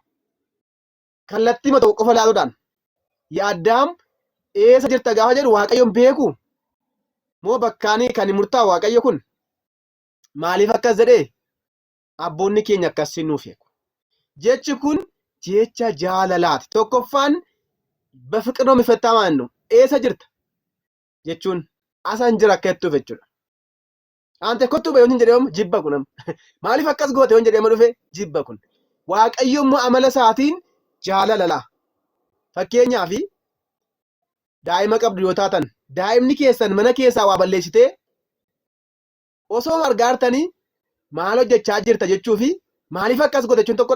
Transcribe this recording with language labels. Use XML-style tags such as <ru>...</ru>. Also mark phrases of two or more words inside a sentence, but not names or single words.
<om>Kallattii tokko qofa ilaaluudhaan yaa addaam eessa jirta gaafa jedhu waaqayyoon beeku moo bakkaanii kan murtaa'u waaqayyo kun maaliif akkas jedhee? Abboonni keenya akkasiin nuuf eegu. Jechi kun jecha jaalalaati. Tokkoffaan</om> <am>በፍቅር ነው የሚፈታ ማለት ነው።</am> <om>eessa jirta jechuun asan jira akka jettuuf jechuudha. Ante kottu bayoon hin jedhamu jibba kunam. Maaliif akkas goote yoon jedhama dhufe jibba kun. Waaqayyo immoo amala isaatiin jaalala. Fakkeenyaaf daa'ima qabdu yoo taatan daa'imni keessan mana keessaa waa balleessitee osoo gargaartanii maal hojjechaa jirta jechuufi maaliif akkas goote jechuun tokkodha.</om>